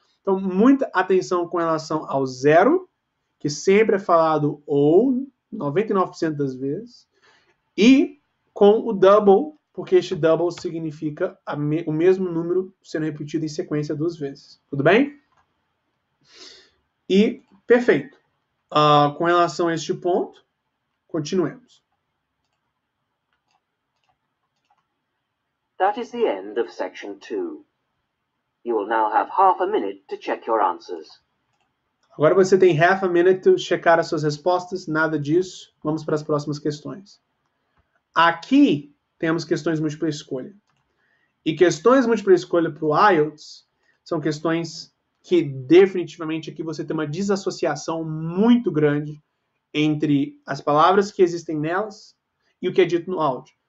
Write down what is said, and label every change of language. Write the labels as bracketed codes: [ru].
[pt] Então, muita atenção com relação ao zero, que sempre é falado ou, 99% das vezes, e com o double, porque este double significa o mesmo número sendo repetido em sequência 2 vezes. Tudo bem? E, perfeito. Com relação a este ponto, continuemos. [en] That is the end of section 2. You will now have half a minute to check your answers. [pt] Agora você tem [en] half a minute to [pt] checar as suas respostas, nada disso. Vamos para as próximas questões. Aqui temos questões múltipla escolha. E questões múltipla escolha para o IELTS são questões que definitivamente aqui você tem uma desassociação muito grande entre as palavras que existem nelas e o que é dito no áudio.